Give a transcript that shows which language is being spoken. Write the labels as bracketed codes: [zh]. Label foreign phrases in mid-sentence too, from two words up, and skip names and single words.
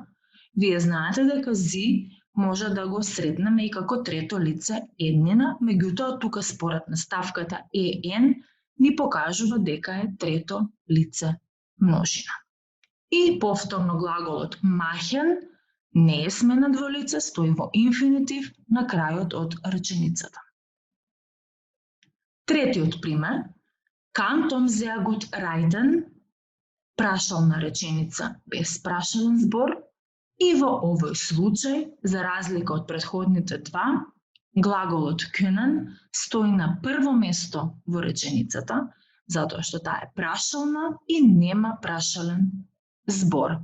[mk] Вие знаете дека sie може да го сретнеме и како трето лице еднина, меѓутоа тука според наставката en ни покажува дека е трето лице множина. И повторно глаголот machen не е сменет во лице, стои во инфинитив на крајот од реченицата. Третиот пример, [de] kann Tom sehr gut reiten, [mk] прашална реченица без прашален збор, и во овој случај, за разлика од претходните два, глаголот können стои на прво место во реченицата, затоа што таа е прашална и нема прашален збор.